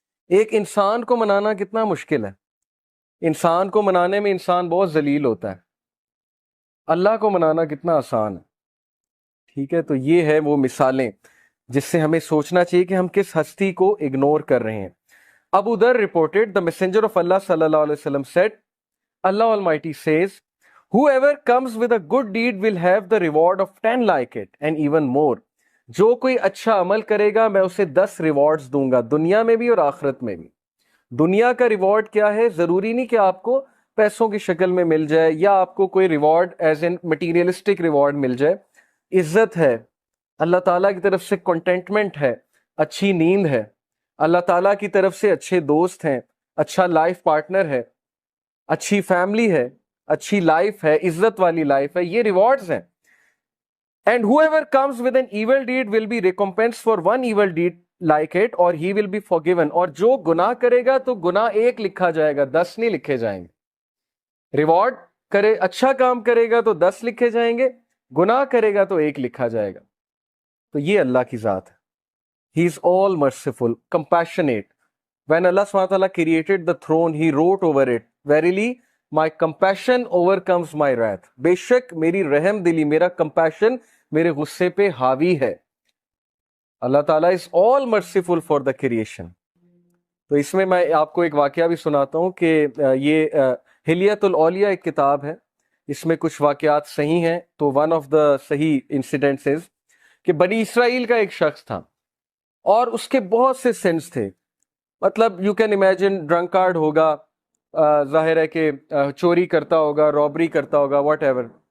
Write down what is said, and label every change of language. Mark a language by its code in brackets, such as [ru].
[ur] ایک انسان کو منانا کتنا مشکل ہے، انسان کو منانے میں انسان بہت ذلیل ہوتا ہے، اللہ کو منانا کتنا آسان ہے. ٹھیک ہے، تو یہ ہے وہ مثالیں جس سے ہمیں سوچنا چاہیے کہ ہم کس ہستی کو اگنور کر رہے ہیں. [en] Abu Dharr reported, the messenger of Allah sallallahu alaihi wasallam said, Allah Almighty says, whoever comes with a good deed will have the reward of 10 like it and even more. [ur] جو کوئی اچھا عمل کرے گا میں اسے 10 ریوارڈز دوں گا، دنیا میں بھی اور آخرت میں بھی. دنیا کا ریوارڈ کیا ہے؟ ضروری نہیں کہ آپ کو پیسوں کی شکل میں مل جائے یا آپ کو کوئی reward [en] as an materialistic reward [ur] مل جائے. عزت ہے، اللہ تعالیٰ کی طرف سے کنٹینٹمنٹ ہے، اچھی نیند ہے، اللہ تعالیٰ کی طرف سے اچھے دوست ہیں، اچھا لائف پارٹنر ہے، اچھی فیملی ہے، اچھی لائف ہے، عزت والی لائف ہے، یہ ریوارڈز ہیں. [en] And whoever comes with an evil deed will be recompensed for one evil deed like it or he will be forgiven. [ur] اور جو گناہ کرے گا تو گناہ 1 لکھا جائے گا، 10 نہیں لکھے جائیں گے. ریوارڈ کرے، اچھا کام کرے گا تو 10 لکھے جائیں گے، گناہ کرے گا تو 1 لکھا جائے گا. تو یہ اللہ کی ذات ہے. [en] He is all merciful, compassionate. When Allah subhanahu wa ta'ala created the throne, he wrote over it, verily my compassion overcomes my wrath. [ur] بے شک میری رحم دلی، میرا compassion میرے غصے پہ حاوی ہے. [en] Allah Ta'ala is all merciful for the creation. [ur] تو اس میں میں آپ کو ایک واقعہ بھی سناتا ہوں کہ یہ حلیت الاولیاء ایک کتاب ہے، اس میں کچھ واقعات صحیح ہیں. تو [en] one of the صحیح incidents [ur] کہ بنی اسرائیل کا ایک شخص تھا اور اس کے بہت سے سنس تھے. مطلب [en] you can imagine drunkard [ur] ہوگا، ظاہر ہے کہ چوری کرتا ہوگا، رابری کرتا ہوگا، [en] Whatever.